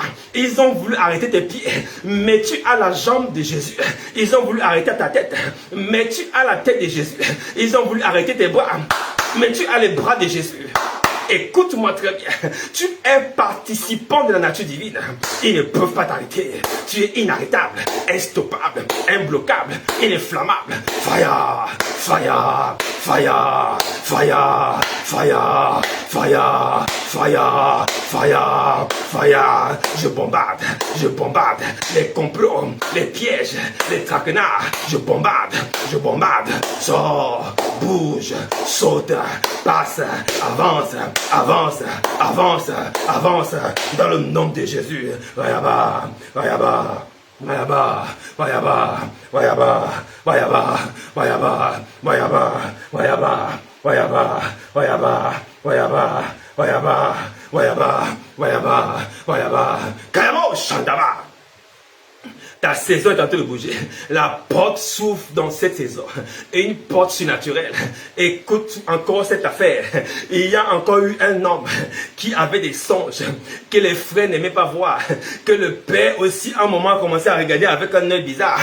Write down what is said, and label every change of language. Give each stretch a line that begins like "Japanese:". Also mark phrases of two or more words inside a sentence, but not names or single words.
French: Ils ont voulu arrêter tes pieds, mais tu as la jambe de Jésus. Ils ont voulu arrêter ta tête, mais tu as la tête de Jésus. Ils ont voulu arrêter tes bras, mais tu as les bras de Jésus. Écoute-moi très bien, tu es participant de la nature divine. Ils ne peuvent pas t'arrêter. Tu es inarrêtable, instoppable, imbloquable, ininflammable.
English: Fire, fire, fire, fire, fire, fire, fire, fire, fire.
French: Je bombarde les complots, les pièges, les traquenards. Je bombarde, sors, bouge, saute, passe, avance, avance, avance, avance, dans le nom de Jésus. Vayaba, vayaba. Vayaba, vayaba, vayaba, vayaba, vayaba, vayaba, vayaba, vayaba, vayaba, vayaba, vayaba, vayaba, vayaba, vayaba, Kayamo Shandaba. Ta saison est en train de bouger. La porte s'ouvre dans cette saison. Et une porte surnaturelle. Écoute encore cette affaire. Il y a encore eu un homme qui avait des songes que les frères n'aimaient pas voir. Que le père aussi à un moment a commencé à regarder avec un œil bizarre.